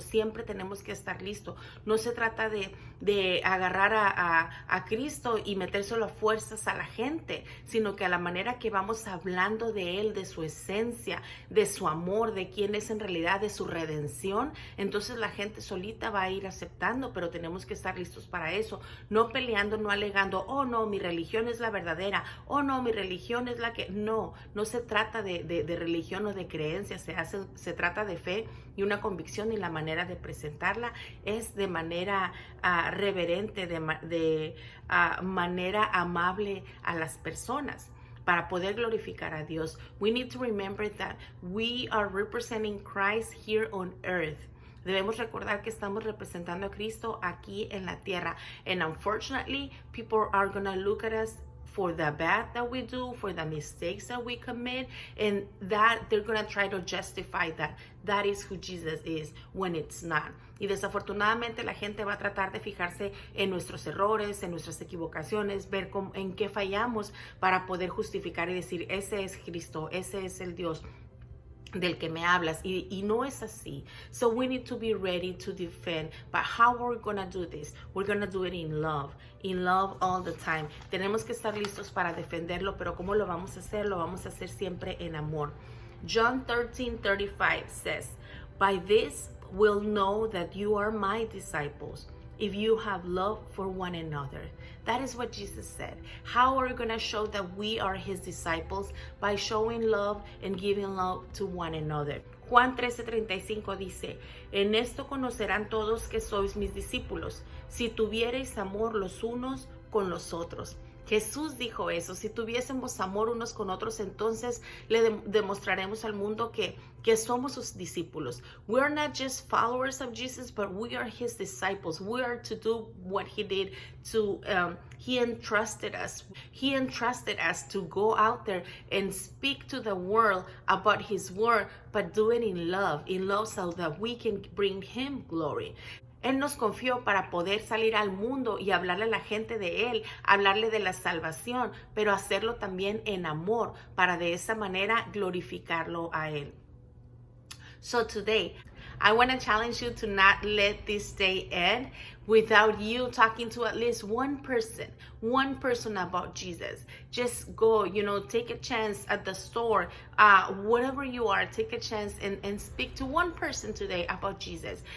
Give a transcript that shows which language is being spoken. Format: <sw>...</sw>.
<es>Siempre tenemos que estar listos. No se trata de agarrar a Cristo y metérselo a fuerzas a la gente, sino que a la manera que vamos hablando de Él, de su esencia, de su amor, de quién es en realidad, de su redención, entonces la gente solita va a ir aceptando, pero tenemos que estar listos para eso, no peleando, no alegando, oh no, mi religión es la verdadera, oh no, mi religión es la que, no se trata de religión o de creencia, se trata de fe y una convicción, y la manera de presentarla es de manera reverente, de manera amable a las personas. Para poder glorificar a Dios,</es> <en>we need to remember that we are representing Christ here on earth.</en> <es>Debemos recordar que estamos representando a Cristo aquí en la tierra.</es> <en>And unfortunately, people are going to look at us for the bad that we do, for the mistakes that we commit, and that they're going to try to justify that is who Jesus is, when it's not.</en> <es>Y desafortunadamente la gente va a tratar de fijarse en nuestros errores, en nuestras equivocaciones, ver en qué fallamos para poder justificar y decir, ese es Cristo, ese es el Dios del que me hablas, y no es así.</es> <en>So we need to be ready to defend, but how are we gonna do this? We're gonna do it in love all the time.</en> <es>Tenemos que estar listos para defenderlo, pero ¿cómo lo vamos a hacer? Lo vamos a hacer siempre en amor.</es> <en>John 13:35 says, "By this will know that you are my disciples, if you have love for one another." That is what Jesus said. How are we going to show that we are his disciples? By showing love and giving love to one another.</en> <es>Juan 13:35 dice, "En esto conocerán todos que sois mis discípulos, si tuviereis amor los unos con los otros." Jesús dijo eso, si tuviésemos amor unos con otros, entonces le demostraremos al mundo que somos sus discípulos.</es> <en>We're not just followers of Jesus, but we are his disciples. We are to do what he did he entrusted us. He entrusted us to go out there and speak to the world about his word, but do it in love so that we can bring him glory.</en> <es>Él nos confió para poder salir al mundo y hablarle a la gente de Él, hablarle de la salvación, pero hacerlo también en amor, para de esa manera glorificarlo a Él.</es> <en>So today, I want to challenge you to not let this day end without you talking to at least one person about Jesus. Just go, take a chance at the store, whatever you are, take a chance and speak to one person today about Jesus.</en>